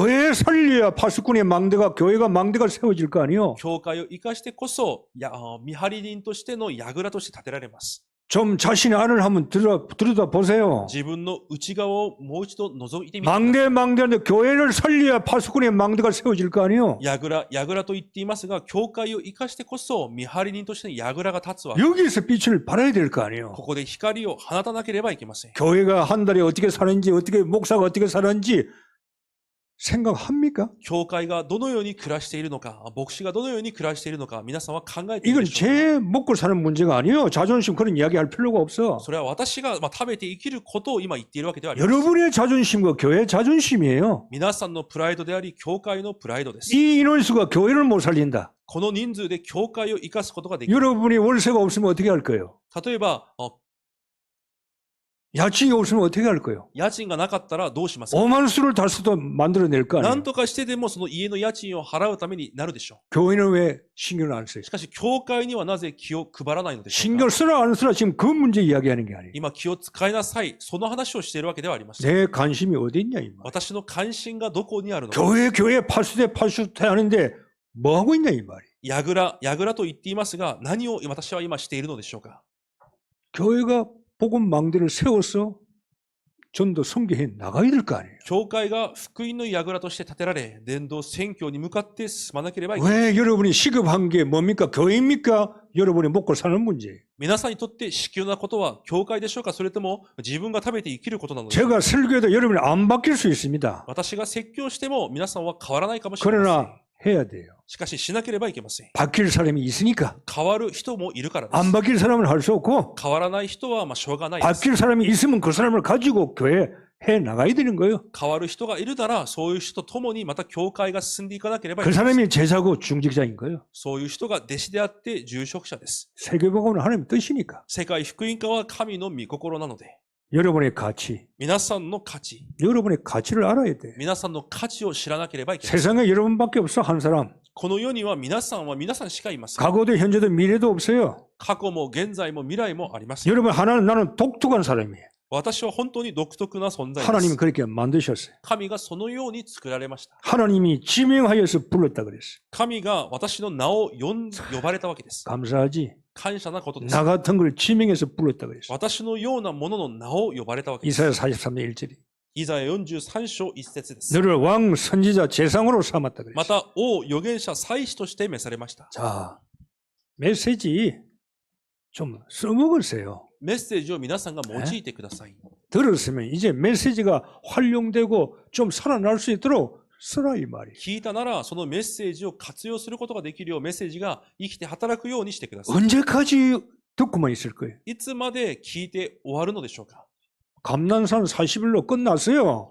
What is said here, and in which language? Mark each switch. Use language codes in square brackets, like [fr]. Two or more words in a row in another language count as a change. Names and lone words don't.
[ko] 교회 살려야 파수꾼의 망대가 교회가 망대가 세워질 거 아니에요. [ja] 教会を生かしてこそ見張り人としての櫓として建てられます。 [ko] 좀 자신의 안을 한번 들여다 보세요. [ja] 自分の内側をもう一度覗いてみてください。 [ko] 망대한데 교회를 살려야 파수꾼의 망대가 세워질 거 아니에요. [ja] やぐらと言っていますが、教会を生かしてこそ見張り人としてのやぐらが立つわけ。 [ko] 여기서 빛을 발해야 될 거 아니에요. [ja] ここで光を放たなければいけません。 [ko] 교회가 한 달에 어떻게 사는지, 어떻게 목사가 어떻게 사는지 생각합니까? [ja] 教会がどのように暮らしているのか、牧師がどのように暮らしているのか、皆さんは考えている [ko] 이건 [ja] でしょうか。 [ko] 제 먹고 사는 문제가 아니에요. 자존심 그런 이야기할 필요가 없어. [ja] それは私が食べて生きることを今言っているわけではありません。 [ko] 여러분의 자존심과 교회의 자존심이에요. [ja] 皆さんのプライドであり、教会のプライドです。 [ko] 이 인원수가 교회를 못 살린다. [ja] この人数で教会を生かすことができる。 [ko] 여러분이 월세가 없으면 어떻게 할 거예요? [ja] 例えば、 [ko] 야칭이 없으면 어떻게 할 거예요? [ja] 家賃がなかったらどうしますか？ [ko] 오만 수를 달수도 만들어낼 거 [ja] な [ko] 아니에요. [ja] んとかしてでもその家の家賃を払うためになるでしょ [ko] 교회는 왜 신경을 안 써요? [ja] う。しかし、教会にはなぜ気を配らないのでしょうか。 [ko] 신경 쓰라 안 쓰라 지금 그 문제 이야기하는 게 아니에요. [ja] 今、気を使いなさい。その話をしているわけではありません。 [ko] 내 관심이 어디 있냐 이 말. [ja] 私の関心がどこにあるのか。 [ko] 교회 파수대 하는데 뭐 하고 있냐 이 말이. [ja] やぐらと言っていますが、何を私は今しているのでしょうか。 [ko] 교회가 복음 망대를 세워서 전도 선교해 나가야 될 거 아니에요. [ja] 教会が福音のやぐらとして建てられ、伝道宣教に向かって進まなければいけない。 [ko] 왜 여러분이 시급한 게 뭡니까? 교회입니까? 여러분이 먹고 사는 문제예요. [ja] 皆さんにとって必要なことは教会でしょうか、それとも自分が食べて生きることなのでしょうか。 [ko] 제가 설교해도 여러분이 안 바뀔 수 있습니다. [ja] 私が説教しても皆さんは変わらないかもしれません。 [ko] 그러나 해야 돼요. [ja] しかししなければいけません。 [ko] 바뀔 사람이 있으니까. [ja] 変わる人もいるからで [ko] 안 [ja] す。 [ko] 바뀔 사람은 할 수 없고 [ja] 変わらない人はしょうがないです。 [ko] 바뀔 사람이 있으면 그 사람을 가지고 교회 해 나가야 되는 거예요. [ja] 変わる人がいるなら、そういう人と共にまた教会が進んでいかなければい [ko] 그 [ja] けません。 [ko] 사람이 제자고 중직자인 거예요. [ja] そういう人が弟子であって住職者です。 [ko] 세계복음은 하나님의 뜻이니까. [ja] 世界福音化は神の御心なので、 [ko] 여러분의 가치, [ja] 皆さんの価値、 [ko] 여러분의 가치를 알아야 돼. [ja] 皆さんの価値を知らなければいけません。 [ko] 세상에 여러분밖에 없어 한 사람. [ja] この世には皆さんしかいません。 [ko] 과거도 현재도 미래도 없어요. [ja] 過去も現在も未来もありません。 [ko] 여러분 나는 독특한 사람이에요. [ja] 私は本当に独特な存在で [ko] 하나님이 [ja] す。 [ko] 그렇게 만드셨어요. [ja] 神がそのように作られました。 [ko] 하나님이 지명하여서 불렀다 그랬어요. [ja] 神が私の名を呼ばれたわけです。 [ko] 감사하지. [ja] 感謝なことです。 [ko] 나 같은 걸 지명해서 불렀다 그랬어요. [ja] 私のようなものの名を呼ばれたわけです。 [ko] 이사야 43장 1절이 [ja] イザヤ43章1節です。 [ko] 너를 왕 선지자 재상으로 삼았다 [ja] ま [ko] 그랬어요. [ja] た、王預言者祭司として召されました。 [ko] 자, 메시지 좀 써먹으세요. [ja] メッセージを皆さんが用いてください。 [ko] 들었으면 이제 메시지가 활용되고 좀 살아날 수 있도록 쓰라 이 말이에요. [ja] 聞いたなら、そのメッセージを活用することができるよう、メッセージが生きて働くようにしてください。 [ko] 언제까지 듣고만 있을 거예요? [ja] いつまで聞いて終わるのでしょうか。 [ko] 감난산 40일로 끝났어요.